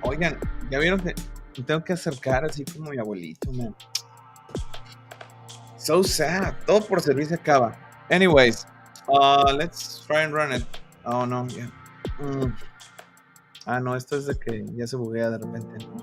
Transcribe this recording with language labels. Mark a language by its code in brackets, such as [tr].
[es] Oigan, ya vieron que me tengo que acercar así como mi abuelito, man. [en] So sad. [es] Todo por servir se acaba. [en] Anyways, let's try and run it. Oh no, yeah. [es] Ah, no, esto es de que ya se buguea de repente.